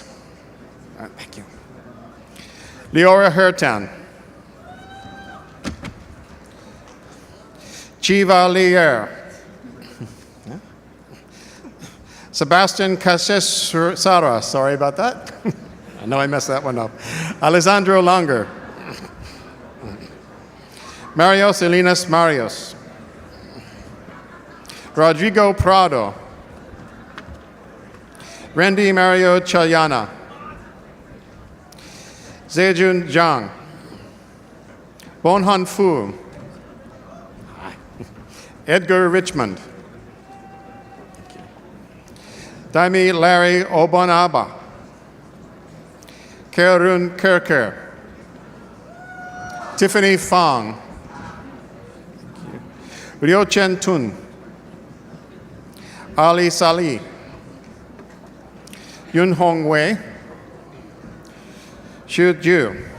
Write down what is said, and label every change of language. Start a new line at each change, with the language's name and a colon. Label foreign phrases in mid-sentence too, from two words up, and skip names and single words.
English: Thank you. Leora Hertan. Chiva Lier. Sebastian Casesara, sorry about that. I know I messed that one up. Alessandro Langer. Mario Salinas Marios. Rodrigo Prado. Randy Mario Chayana. Zejun Zhang. Bonhan Fu. Edgar Richmond. Daimi Larry Obonaba. Kerun Kerker. Tiffany Fong. Ryo Chen Tun. Ali Salih. Yun Hong Wei. Xu Ju.